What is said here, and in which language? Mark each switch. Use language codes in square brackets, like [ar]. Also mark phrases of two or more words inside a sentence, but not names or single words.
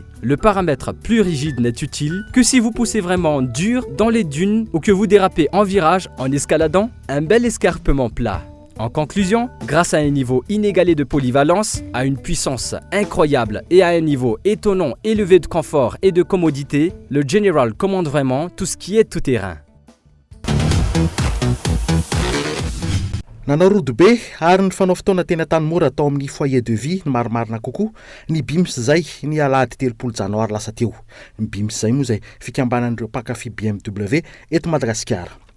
[fr] Le paramètre plus rigide n'est utile que si vous poussez vraiment dur dans les dunes ou que vous dérapez en virage en escaladant un bel escarpement plat. En conclusion, grâce à un niveau inégalé de polyvalence, à une puissance incroyable et à un niveau étonnant élevé de confort et de commodité, le General commande vraiment tout ce qui est tout-terrain. [mg] Nanarody be ary ny fanao fotoana tena tany mora atao amin'ny [fr] foyer de vie [mg] ny marimarina kokoa ny BIMS zay ny alahady 3 janoary lasa teo. Ny BIMS zay moa zay fikambanan'ireo mpakafy BMW eto Madagasikara.